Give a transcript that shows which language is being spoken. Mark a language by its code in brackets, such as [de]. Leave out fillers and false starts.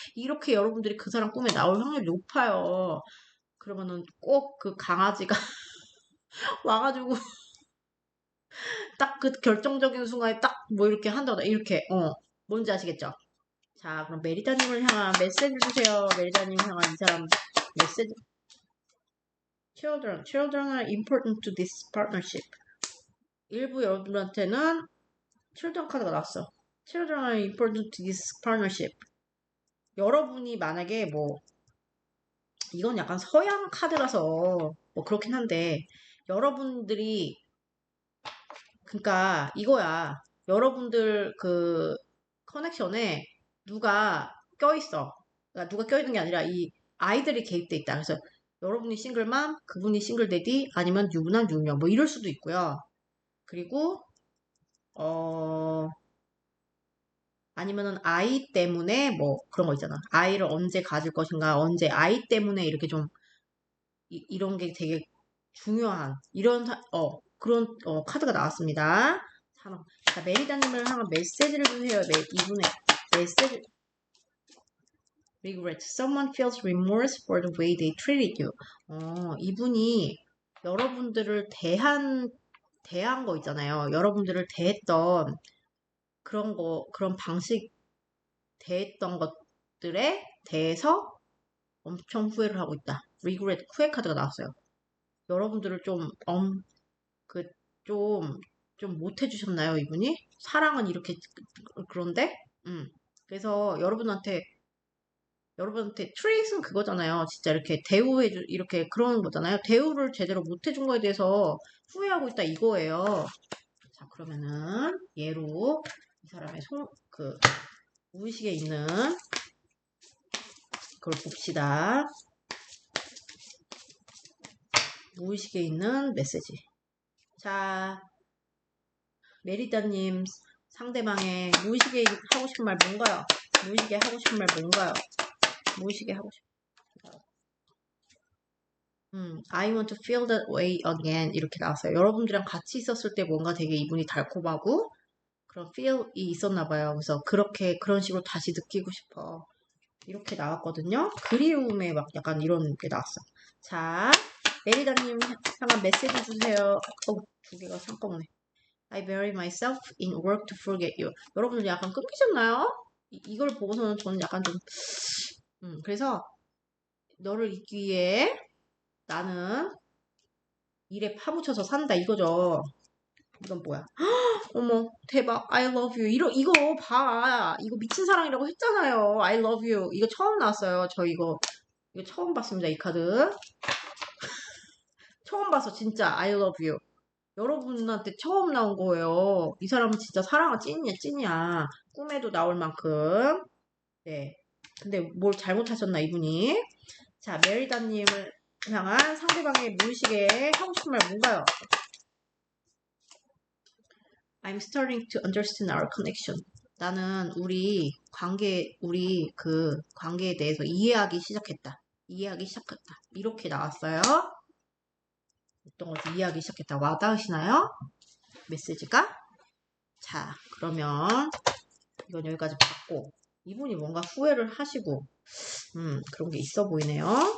[ko] 이렇게 여러분들이 그 사람 꿈에 나올 확률이 높아요. 그러면은 꼭 그 강아지가 와가지고 딱 그 결정적인 순간에 딱 뭐 이렇게 한다거나 이렇게 뭔지 아시겠죠? 자 그럼 메리다님을 향한 메시지 주세요. 메리다님을 향한 이 사람 메시지. [en] Children are important to this partnership. [ko] 일부 여러분한테는 children 카드가 나왔어. [en] Children are important to this partnership. [ko] 여러분이 만약에 뭐 이건 약간 서양 카드라서 뭐 그렇긴 한데 여러분들이 그러니까 이거야. 여러분들 그 커넥션에 누가 껴있어. 그러니까 누가 껴있는 게 아니라 이 아이들이 개입돼 있다. 그래서 여러분이 싱글맘, 그분이 싱글데디, 아니면 유부남, 유부녀 뭐 이럴 수도 있고요. 그리고 아니면은 아이 때문에 뭐 그런 거 있잖아. 아이를 언제 가질 것인가, 언제 아이 때문에 이렇게 좀 이런 게 되게 중요한 그런 카드가 나왔습니다. 자, 메리다님을 향한 메시지를 주세요. 이분의 메시지. Regret. [en] Someone feels remorse for the way they treated you. [ko] 이분이 여러분들을 대한 거 있잖아요. 여러분들을 대했던 그런 방식 대했던 것들에 대해서 엄청 후회를 하고 있다. Regret. 후회 카드가 나왔어요. 여러분들을 그, 좀, 좀 못해주셨나요, 이분이? 사랑은 이렇게, 그런데? 그래서 여러분한테 트레이스는 그거잖아요. 진짜 이렇게 이렇게 그러는 거잖아요. 대우를 제대로 못 해준 거에 대해서 후회하고 있다 이거예요. 자, 그러면은 얘로 이 사람의 무의식에 있는 그걸 봅시다. 무의식에 있는 메시지. 자, 메리다님 상대방의 무의식에 하고 싶은 말 뭔가요? 무의식에 하고 싶은 말 뭔가요? 무의식에 하고 싶은 [en] I want to feel that way again [ko] 이렇게 나왔어요. 여러분들이랑 같이 있었을 때 뭔가 되게 이분이 달콤하고 그런 feel이 있었나 봐요. 그래서 그런 식으로 다시 느끼고 싶어. 이렇게 나왔거든요. 그리움에 막 약간 이런 게 나왔어. 자, 메리다님 향한 메시지 주세요. 두 개가 한꺼번에. [en] I bury myself in work to forget you. [ko] 여러분들 약간 끊기셨나요? 이걸 보고서는 저는 약간 좀, 그래서 너를 잊기 위해 나는 일에 파묻혀서 산다 이거죠. 이건 뭐야? 어머 대박 [en] I love you [ko] 이거 봐 이거 미친 사랑이라고 했잖아요. [en] I love you [ko] 이거 처음 나왔어요. 저 이거 처음 봤습니다. 이 카드 처음 봐서 진짜 [en] I love you [ko] 여러분한테 처음 나온 거예요. 이 사람은 진짜 사랑은 찐이야. 꿈에도 나올 만큼. 네. 근데 뭘 잘못하셨나 이분이. 자, 메리다님을 향한 상대방의 무의식에 하고 싶은 말 뭔가요? [en] I'm starting to understand our connection. [ko] 나는 우리 그 관계에 대해서 이해하기 시작했다. 이렇게 나왔어요. 어떤 거지? 이해하기 시작했다. 와닿으시나요? 메시지가? 자, 그러면 이건 여기까지 봤고 이분이 뭔가 후회를 하시고 그런 게 있어 보이네요.